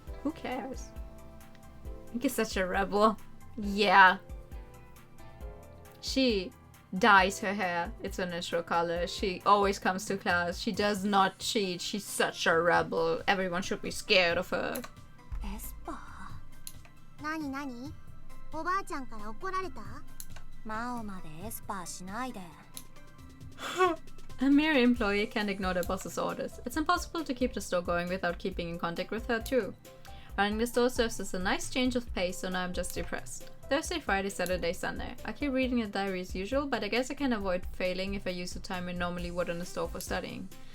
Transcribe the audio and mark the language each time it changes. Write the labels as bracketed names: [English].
[English] Who cares? Ink is such a rebel. Yeah. She dyes her hair. It's her natural color. She always comes to class. She does not cheat. She's such a rebel. Everyone should be scared of her. [Japanese] エスパー。なになにおばあちゃんから怒られたマオまでエスパーしないで。 [English] A mere employee can't ignore their boss's orders. It's impossible to keep the store going without keeping in contact with her too. Running the store serves as a nice change of pace, so now I'm just depressed. Thursday, Friday, Saturday, Sunday. I keep reading the diary as usual, but I guess I can avoid failing if I use the time I normally would in the store for studying.